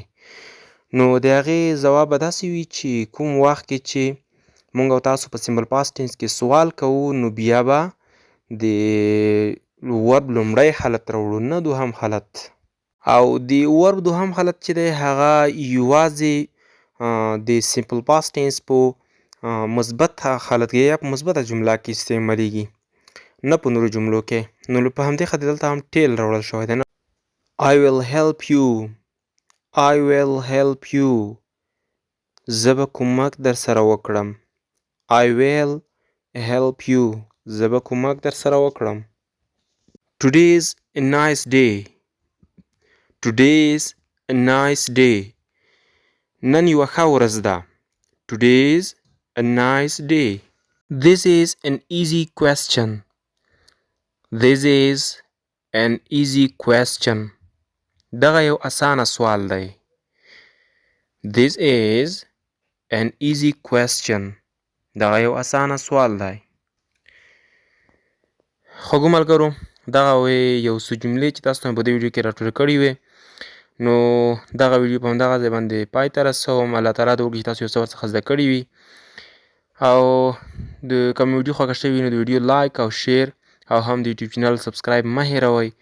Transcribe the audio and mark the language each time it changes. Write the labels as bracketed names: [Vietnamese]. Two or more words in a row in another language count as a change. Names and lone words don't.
[Pashto] نو د هغې ځواب به داسې وي چې کوم وخت کې چې موږ او تاسو په [English] simple past tense [Pashto] کې سوال کوو نو بیا به د ورب لومړی حالت راوړو، نه دوهم حالت. او د ورب دوهم حالت چې دی هغه یوازې د [English] simple past tense [Pashto] په مثبت حالت کې یا په مثبته جمله کې استعمالیږي، نه په نورو جملو کې. نو په همدې خاطر دلته هم ټیل راوړل شوی دی. [English] I will help you. I will help you. [Pashto] زه به کومک در سره وکړم. [English] I will help you. [Pashto] زه به کومک در سره وکړم. [English] Today's a nice day. Today's a nice day. [Pashto] نن یوه ښه ورځ ده. [English] Today's a nice day. This is an easy question. This is an easy question. [Pashto] دغه یو اسانه سوال دی. [English] This is an easy question. [Pashto] دغه یو اسانه سوال دی. خوږو ملګرو، دغه یو څو جملې چې تاسو ته په دې ویډیو کې راټولې کړې وې، نو دغه ویډیو په همدغه ځای باندې پای ته رسوم. الله تعالی دې وکړي چې تاسو یو څه ورڅخه زده کړي وي. او که مې ویډیو خوښه شوې وي نو د ویډیو لایک او شیر او هم د یوټیوب چینل سبسکرایب مه هېروئ.